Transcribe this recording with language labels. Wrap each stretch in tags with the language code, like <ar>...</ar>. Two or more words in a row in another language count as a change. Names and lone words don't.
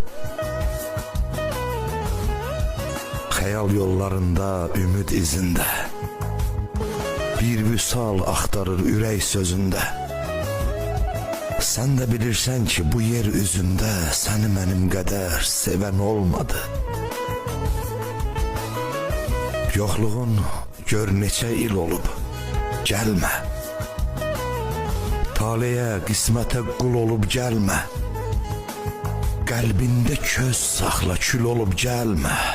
<az>Hayal yollarında, ümit izinde, bir vüsal axtarır ürək sözünde.</az> <tr>Sen de bilirsen ki bu yer üzünde seni benim kadar seven olmadı.</tr> <az>Yoxluğun gör neçə il olub, gəlmə. Taleyə, qismətə qul olub gəlmə. Qəlbində köz saxla, kül olub gəlmə.</az>